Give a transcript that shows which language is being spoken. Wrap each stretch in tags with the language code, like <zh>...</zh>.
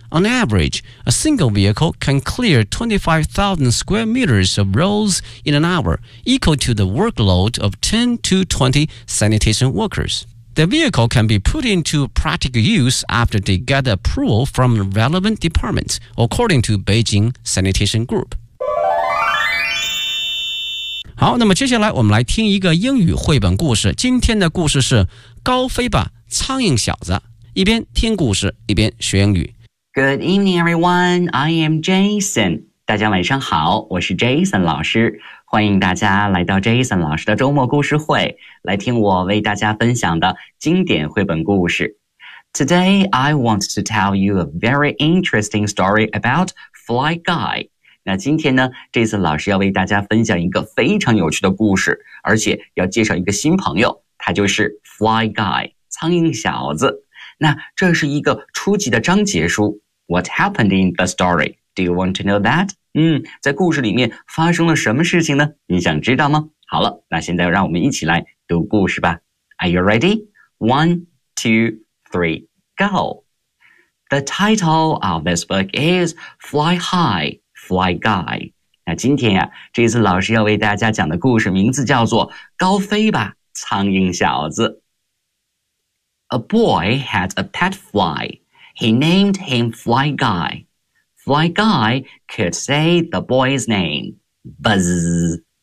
<en>On average, a single vehicle can clear 25,000 square meters of roads in an hour, equal to the workload of 10 to 20 sanitation workers. The vehicle can be put into practical use after they get approval from relevant departments, according to Beijing Sanitation Group.</en> <zh>好，那么接下来我们来听一个英语绘本故事。今天的故事是《高飞吧，苍蝇小子》。一边听故事，一边学英语。</zh> <en>Good evening, everyone. I am Jason.</en> <zh>大家晚上好，我是 Jason 老师。欢迎大家来到 Jason 老师的周末故事会，来听我为大家分享的经典绘本故事。</zh> <en>Today, I want to tell you a very interesting story about Fly Guy.</en> <zh>那今天呢，这次老师要为大家分享一个非常有趣的故事，而且要介绍一个新朋友，他就是 Fly Guy, 苍蝇小子。那这是一个初级的章节书。</zh> <en>What happened in the story? Do you want to know that?</en> <zh>在故事里面发生了什么事情呢？你想知道吗？好了，那现在让我们一起来读故事吧。</zh> <en>Are you ready? 1, 2, 3, go! The title of this book is Fly High. Fly Guy.</en> <zh>那今天啊，这次老师要为大家讲的故事名字叫做高飞吧，苍蝇小子。</zh> <en>A boy had a pet fly. He named him Fly Guy. Fly Guy could say the boy's name. Buzz.</en>